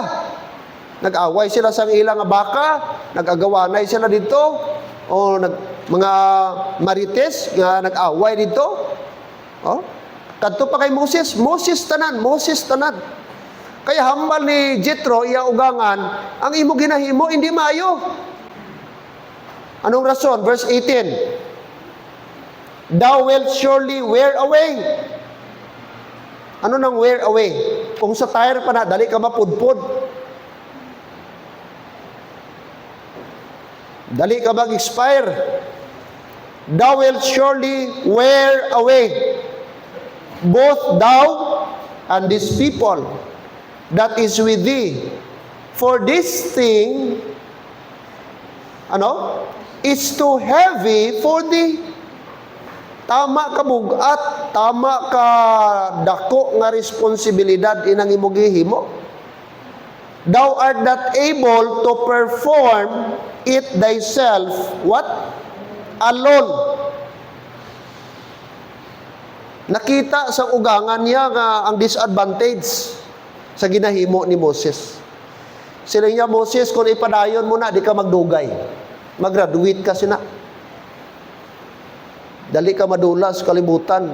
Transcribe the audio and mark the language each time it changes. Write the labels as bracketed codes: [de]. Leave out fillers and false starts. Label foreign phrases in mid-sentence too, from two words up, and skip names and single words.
[hil] Nag-away sila sa ilang baka, nag-agawanay sila dito, o mga marites nga nag-away dito. Oh, kadto pa kay Moses, Moses tanan. Kaya hambal ni Jethro, iya ugangan, ang imo ginahimo, hindi maayo. Anong rason? [en] Verse 18. Thou wilt surely wear away. [hil] Ano nang [en] wear away? [hil] Kung sa tire pa na, dali ka mapudpod. Dali ka mag-expire. [en] Thou wilt surely wear away. Both thou and these people that is with thee. For this thing, is too heavy for thee. [hil] Tama ka bugat, tama ka dako nga responsibilidad inang imo gihimo. [en] Thou art not able to perform it thyself, what? Alone. [hil] Nakita sa ugangan niya nga ang disadvantage sa ginahimo ni Moses. Sila niya, Moses, kung ipadayon mo na, di ka magdugay. Mag-graduate ka sina. Dali ka madulas, kalibutan.